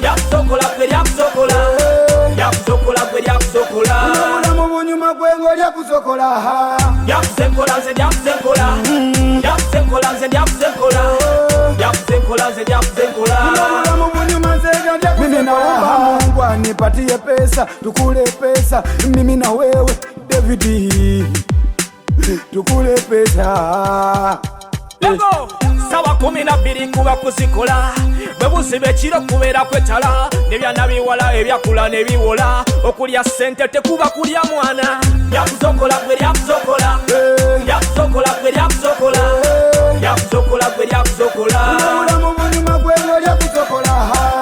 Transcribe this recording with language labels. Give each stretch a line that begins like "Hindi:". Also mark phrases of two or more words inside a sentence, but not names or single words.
Ganda: Lyakusokola gwe lyakusokola. Eh. Lyakusokola gwe lyakusokola. Buno bulamu bunyuma gwe ngo lyakusokola. Lyakusenkola nze lyakusenkola. Mm. Lyakusenkola nze lyakusenkola. Eh. Lyakusenkola nze lyakusenkola. Buno bulamu bunyuma nze nga lyakusenkola.
Swahili: Mimi naomba Mungu anipatie pesa, tukule pesa. Mimi na wewe, David. Tukule pesa.
Ganda: Bongo, sawa kumi na bbiri kuba kuzikola. Bwe buziba ekiro kubeera kwetala. N'ebyana biwala ebyakula ne biwola. Okulya ssente tekuba kulya mwana. Lyakuzokola gwe lyakuzokola. Eh. Lyakuzokola gwe lyakuzokola. Eh. Lyakuzokola gwe lyakuzokola. Obulamu bunyuma gwe lyakuzokola.